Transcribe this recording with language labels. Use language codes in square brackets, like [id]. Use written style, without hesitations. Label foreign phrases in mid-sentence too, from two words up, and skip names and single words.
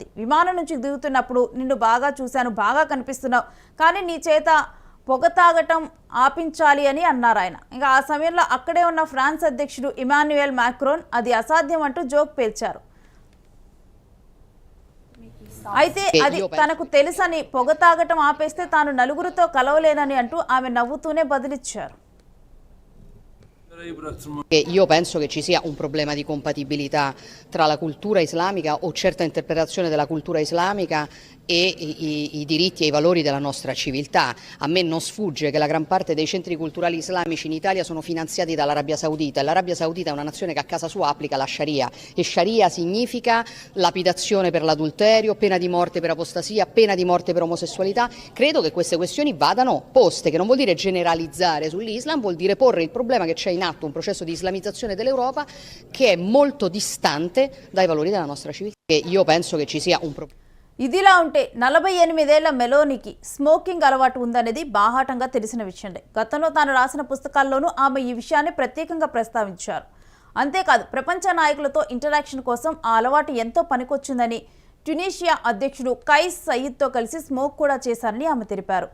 [te] విమానం నుంచి దిగుతున్నప్పుడు నిన్ను బాగా చూశాను, బాగా కనిపిస్తున్నావు, కానీ నీ చేత పొగ తాగటం ఆపించాలి అని అన్నారు ఆయన. ఇంకా ఆ సమయంలో అక్కడే ఉన్న ఫ్రాన్స్ అధ్యక్షుడు ఇమాన్యుయల్ మాక్రోన్ అది అసాధ్యం అంటూ జోక్ పేల్చారు. అయితే అది తనకు తెలుసని, పొగ తాగటం ఆపేస్తే తాను నలుగురితో కలవలేనని అంటూ ఆమె నవ్వుతూనే బదిలిచ్చారు. [it] Io penso che ci sia un problema di compatibilità tra la cultura islamica o certa interpretazione della cultura islamica e i diritti e i valori della nostra civiltà. A me non sfugge che la gran parte dei centri culturali islamici in Italia sono finanziati dall'Arabia Saudita e l'Arabia Saudita è una nazione che a casa sua applica la Sharia e Sharia significa lapidazione per l'adulterio, pena di morte per apostasia, pena di morte per omosessualità. Credo che queste questioni vadano poste, che non vuol dire generalizzare sull'Islam, vuol dire porre il problema che c'è in atto un processo di islamizzazione dell'Europa che è molto distante dai valori della nostra civiltà. Io penso che ci sia un problema. [te] ఇదిలా ఉంటే 48 ఏళ్ల మెలోనీకి స్మోకింగ్ అలవాటు ఉందనేది బాహాటంగా తెలిసిన విషయమే. గతంలో తాను రాసిన పుస్తకాల్లోనూ ఆమె ఈ విషయాన్ని ప్రత్యేకంగా ప్రస్తావించారు. అంతేకాదు ప్రపంచ నాయకులతో ఇంటరాక్షన్ కోసం ఆ అలవాటు ఎంతో పనికొచ్చిందని, ట్యునీషియా అధ్యక్షుడు కైస్ సయీద్తో కలిసి స్మోక్ కూడా చేశారని ఆమె తెలిపారు.